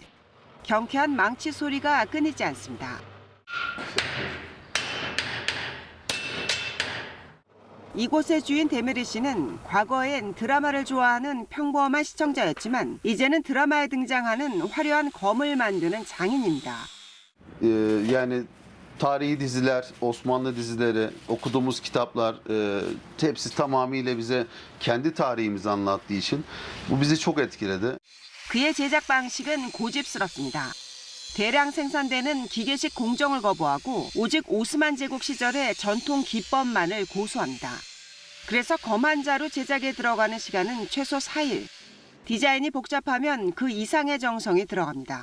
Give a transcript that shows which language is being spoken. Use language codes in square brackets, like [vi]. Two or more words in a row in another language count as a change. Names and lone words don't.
[ko] 경쾌한 망치 소리가 끊이지 않습니다. 이곳의 주인 데메리 씨는 과거엔 드라마를 좋아하는 평범한 시청자였지만 이제는 드라마에 등장하는 화려한 검을 만드는 장인입니다. [tr] Yani tarihi diziler, Osmanlı dizileri, okuduğumuz kitaplar hepsi tamamıyla bize kendi tarihimizi anlattığı için bu bizi çok etkiledi. [ko] 그의 제작 방식은 고집스럽습니다. 대량 생산되는 기계식 공정을 거부하고 오직 오스만 제국 시절의 전통 기법만을 고수합니다. 그래서 검 한 자루 제작에 들어가는 시간은 최소 4일. 디자인이 복잡하면 그 이상의 정성이 들어갑니다.